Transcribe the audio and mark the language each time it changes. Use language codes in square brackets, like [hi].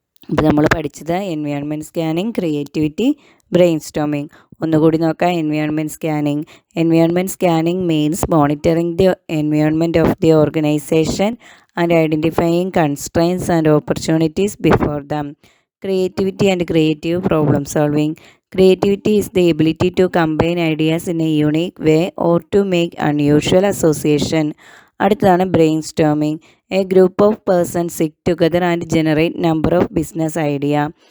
[ml] ഇപ്പോൾ നമ്മൾ പഠിച്ചത് environment scanning, creativity, brain storming. ഒന്നുകൂടി നോക്കാം. [en] Environment scanning. Environment scanning means monitoring the environment of the organisation and identifying constraints and opportunities before them. Creativity and creative problem solving. Creativity is the ability to combine ideas in a unique way or to make unusual association. [ml] അടുത്തതാണ് brain storming. [en] A group of persons sit together and generate number of business idea.